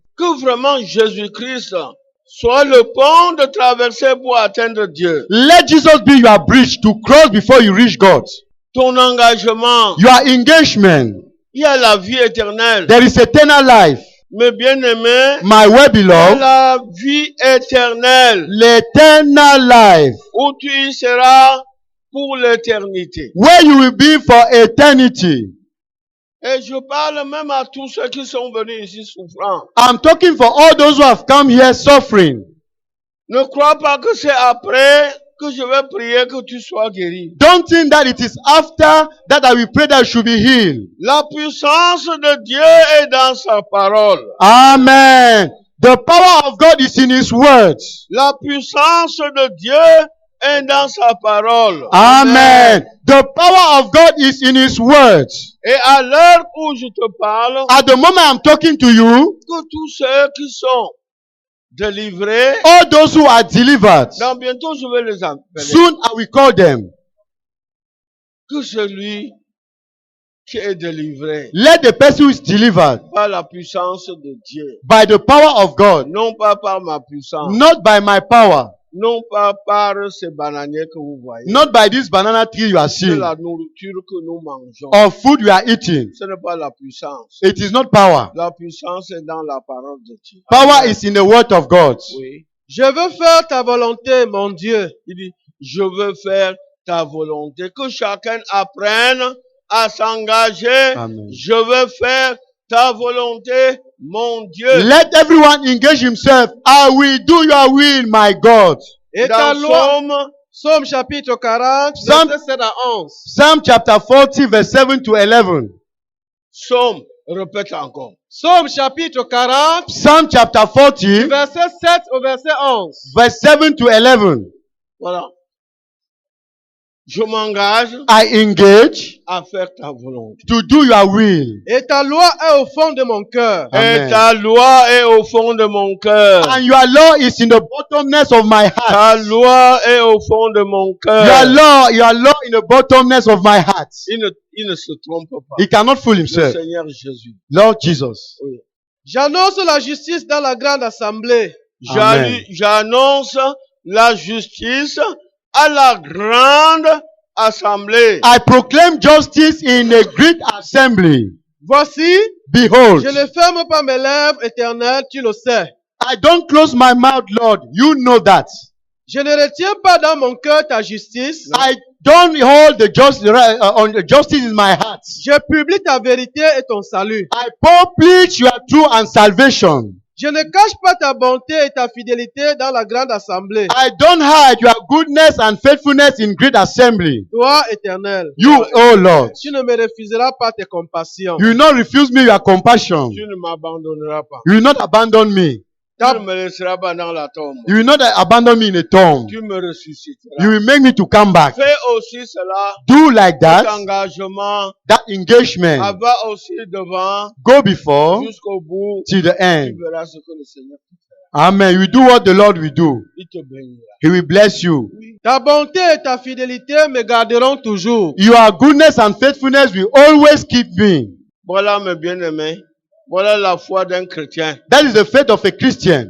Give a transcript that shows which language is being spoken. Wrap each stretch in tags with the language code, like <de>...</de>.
<fr>Que vraiment Jésus-Christ soit le pont de traversée pour atteindre Dieu.</fr> <en>Let Jesus be your bridge to cross before you reach God.</en> <fr>Ton engagement,</fr> <en>Your engagement.</en> <fr>il y a la vie éternelle.</fr> <en>There is eternal life.</en> <fr>Mes bien-aimés,</fr> <en>My well</en> <fr>il y a</fr> <en>beloved,</en> <fr>la vie éternelle</fr> <en>l'eternal life,</en> <fr>où tu y seras pour l'éternité.</fr> <en>where you will be for eternity.</en> <fr>Et je parle même à tous ceux qui sont venus ici souffrant.</fr> <en>I'm talking for all those who have come here suffering.</en> <fr>Ne crois pas que c'est après que je vais prier que tu sois guéri.</fr> <en>Don't think that it is after that I will pray that you should be healed.</en> <fr>La puissance de Dieu est dans sa parole. Amen.</fr> <en>The power of God is in His words.</en> <fr>La puissance de Dieu est dans sa parole. Amen.</fr> <en>The power of God is in His words.</en> <fr>Et à l'heure où je te parle,</fr> <en>At the moment I'm talking to you,</en> <fr>que tous ceux qui sont délivrés,</fr> <en>all those who are delivered,</en> <fr>dans bientôt je vais les appeler.</fr> <en>soon I will call them.</en> <fr>Que celui qui est délivré</fr> <en>Let the person who is delivered</en> <fr>par la puissance de Dieu,</fr> <en>by the power of God,</en> <fr>non pas par ma puissance,</fr> <en>not by my power,</en> <fr>non pas par ces bananiers que vous voyez,</fr> <en>not by this banana tree you are</en> <fr>c'est</fr> <en>seeing,</en> <fr>la nourriture que nous mangeons.</fr> <en>or food you are eating.</en> <fr>Ce n'est pas la puissance.</fr> <en>It is not power.</en> <fr>La puissance est dans la parole de Dieu.</fr> <en>Power is in the word of God.</en> <fr>Oui. Je veux faire ta volonté, mon Dieu. Il dit, je veux faire ta volonté. Que chacun apprenne à s'engager. Amen. Je veux faire ta volonté, mon Dieu.</fr> <en>Let everyone engage himself. I will do your will, my God.</en> <fr>Et ta Dans loi, Somme, Somme chapitre 40, Somme- verset 7 à 11.</fr> <en>Psalm chapter 40, verse 7 to 11.</en> <fr>Somme, répète encore. Somme chapitre 40,</fr> <en>Psalm chapter 40,</en> <fr>verset 7 au verset 11.</fr> <en>verse 7 to 11.</en> <fr>Voilà. Je m'engage</fr> <en>I engage</en> <fr>à faire ta volonté.</fr> <en>to do your will.</en> <fr>Et ta loi est au fond de mon cœur. Amen. Et ta loi est au fond de mon cœur.</fr> <en>And your law is in the bottomness of my</en> <fr>Ta</fr> <en>heart.</en> <fr>loi est au fond de mon</fr> <en>Your</en> <fr>cœur.</fr> <en>law in the bottomness of my heart.</en> <fr>Il ne se trompe pas.</fr> <en>He cannot fool</en> <fr>Le</fr> <en>himself.</en> <fr>Seigneur Jésus.</fr> <en>Lord Jesus.</en> <fr>Oui. J'annonce la justice dans la grande assemblée. Amen. J'annonce la justice à la grande assemblée.</fr> <en>I proclaim justice in a great assembly.</en> <fr>Voici,</fr> <en>Behold,</en> <fr>je ne ferme pas mes lèvres, Éternel, tu le sais.</fr> <en>I don't close my mouth, Lord. You know that.</en> <fr>Je ne retiens pas dans mon cœur ta justice.</fr> <en>I don't hold the justice in my heart.</en> <fr>Je publie ta vérité et ton salut.</fr> <en>I publish your truth and salvation.</en> <fr>Je ne cache pas ta bonté et ta fidélité dans la grande assemblée.</fr> <en>I don't hide your goodness and faithfulness in great assembly.</en> <fr>Toi, Éternel,</fr> <en>You, oh Lord,</en> <fr>tu ne me refuseras pas tes compassions.</fr> <en>you will not refuse me your compassion.</en> <fr>Tu ne m'abandonneras pas.</fr> <en>You will not abandon me.</en> <fr>Tu ne me laisseras pas dans la tombe.</fr> <en>You will not abandon me in a tomb.</en> <fr>Tu me ressusciteras.</fr> <en>You will make me to come back.</en> <fr>Fais aussi cela.</fr> <en>Do like</en> <fr>Cet</fr> <en>that.</en> <fr>engagement.</fr> <en>That engagement.</en> <fr>Va aussi devant</fr> <en>Go before</en> <fr>jusqu'au bout.</fr> <en>till the</en> <fr>Tu</fr> <en>end.</en> <fr>verras ce que le Seigneur peut faire. Amen.</fr> <en>You do what the Lord will do.</en> <fr>Il te bénira.</fr> <en>He will bless you.</en> <fr>Ta bonté et ta fidélité me garderont toujours.</fr> <en>Your goodness and faithfulness will always keep me.</en> <fr>Voilà mes bien-aimés. Voilà la foi d'un chrétien.</fr> <en>That is the faith of a Christian.</en>